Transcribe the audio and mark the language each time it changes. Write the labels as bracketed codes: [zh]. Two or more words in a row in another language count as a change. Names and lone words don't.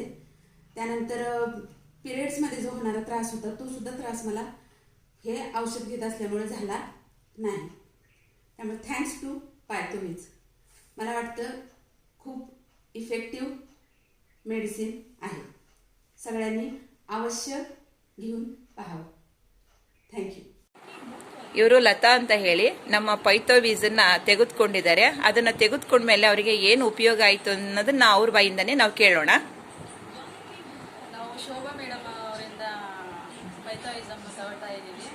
[mr] त्यानंतर पिरियड्समध्ये जो होणारा त्रास होता तो सुद्धा त्रास मला हे औषध घेत असल्यामुळे झाला नाही. त्यामुळे [en] thanks to [mr] पायतोवीज. मला वाटतं खूप [en] effective medicine [mr] आहे. सगळ्यांनी अवश्य घेऊन पाहावं. [en] Thank you. [kn] ಇವರು ಲತಾ ಅಂತ ಹೇಳಿ ನಮ್ಮ ಪೈಥೋವೀಸನ್ನ ತೆಗೆದುಕೊಂಡಿದ್ದಾರೆ. ಅದನ್ನ ತೆಗೆದುಕೊಂಡ್ಮೇಲೆ ಅವರಿಗೆ ಏನು ಉಪಯೋಗ ಆಯಿತು ಅನ್ನೋದನ್ನ ಅವ್ರ ಬಾಯಿಂದನೇ ನಾವು ಕೇಳೋಣ. ನಾವು ಶೋಭಾ ಮೇಡಮ್ ಅವರಿಂದ ಪೈಥೋವಿಸಮ್ ತಗೊಳ್ತಾ ಇದ್ದೀವಿ.